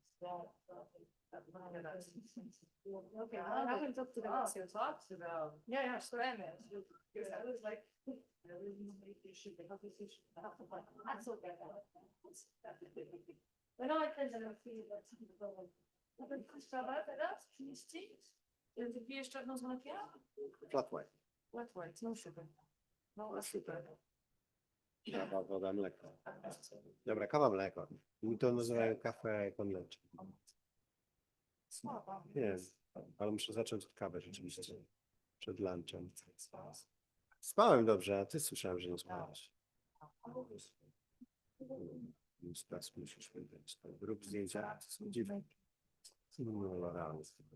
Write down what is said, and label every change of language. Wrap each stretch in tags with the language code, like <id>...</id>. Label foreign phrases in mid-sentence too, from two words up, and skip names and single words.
<en>Okay, I haven't talked to them. Talks about. Yeah, Spanish, because I was like. I really think you should, because you should. That's okay. But no, I think that I feel that.</en> <pl>Sprawa teraz, 30? Wypijesz jeszcze jedną z mlekiem?</pl> <en>Flat white. Wet white, no sugar. No sugar.</en> <pl>Kawa, woda, mleko. Dobra, kawa, mleko. I to nazywają kawę</pl> <es>con leche.</es> <pl>Nie, ale muszę zacząć od kawy rzeczywiście. Przed lunchem. Spałem dobrze, a ty słyszałem, że nie spałeś. Teraz musisz wydać. Rób zdjęcia. Są dziwne. No, realnie.</pl>